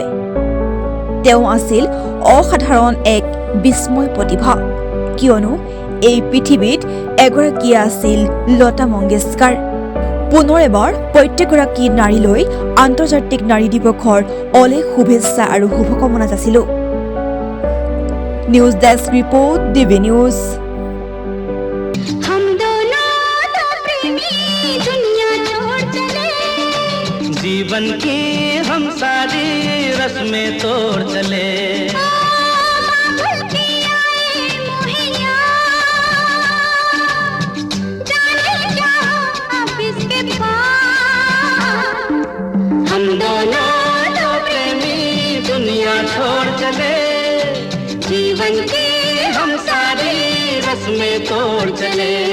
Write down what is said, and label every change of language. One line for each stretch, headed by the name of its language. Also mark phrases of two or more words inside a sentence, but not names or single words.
Assamese: তেওঁ আছিল অসাধাৰণ এক বিস্ময় প্ৰতিভা, কিয়নো এই পৃথিৱীত এগৰাকী আছিল লতা মংগেশকাৰ। পুনৰ এবাৰ প্ৰত্যেকগৰাকী নাৰীলৈ আন্তৰ্জাতিক নাৰী দিৱসৰ অলেখ শুভেচ্ছা আৰু শুভকামনা যাচিলোঁ।
English: News desk report DB न्यूज।
Hindi: हम दोनों तो प्रेमी दुनिया छोड़ चले, जीवन की हम सारी रस्में तोड़ चले। हम दोनों तो प्रेमी दुनिया छोड़ चले, जीवन की हम सारी रस्में तोड़ चले।